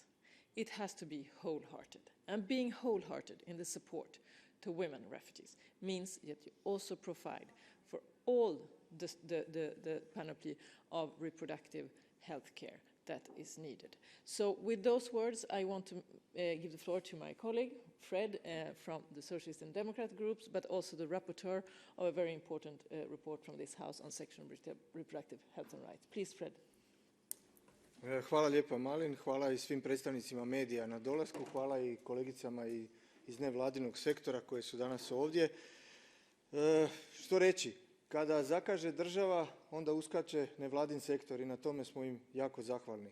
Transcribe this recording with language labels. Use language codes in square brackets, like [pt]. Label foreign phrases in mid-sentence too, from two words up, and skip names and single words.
[en] It has to be wholehearted, and being wholehearted in the support to women refugees means that you also provide for all the panoply of reproductive health care that is needed. So with those words, I want to give the floor to my colleague, Fred, from the Socialist and Democrat groups, but also the rapporteur of a very important report from this House on sexual and reproductive health and rights. Please, Fred. [hr] Hvala lijepa, Malin. Hvala i svim predstavnicima medija na dolasku. Hvala i kolegicama iz nevladinog sektora koje su danas ovdje. Što reći? Kada zakaže država, onda uskače nevladin sektor i na tome smo im jako zahvalni.